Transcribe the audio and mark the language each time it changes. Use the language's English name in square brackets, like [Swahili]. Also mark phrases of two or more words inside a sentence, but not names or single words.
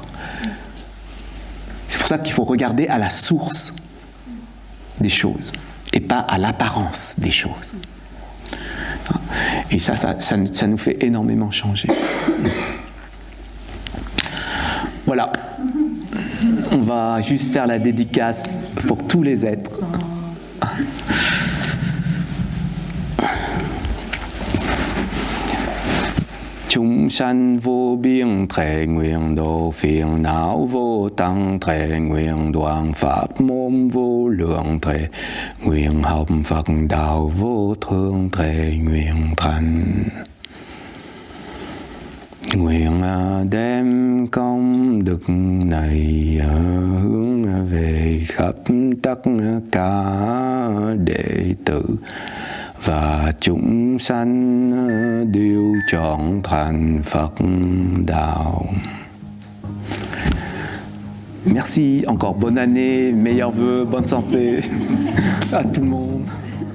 [French] C'est pour ça qu'il faut regarder à la source des choses et pas à l'apparence des choses. Et ça nous fait énormément changer. Voilà. On va juste faire la dédicace pour tous les êtres. [Vietnamese] Chúng sanh vô biên thệ nguyện độ phiền não vô tăng thệ nguyện đoạn pháp môn vô lượng thệ nguyện học Phật đạo vô thượng thệ nguyện thành. Nguyện đem công đức này hướng về khắp tất cả đệ tử và chúng sanh đều chọn thành Phật đạo. [French] Merci, encore bonne année, meilleurs vœux, bonne santé à tout le monde.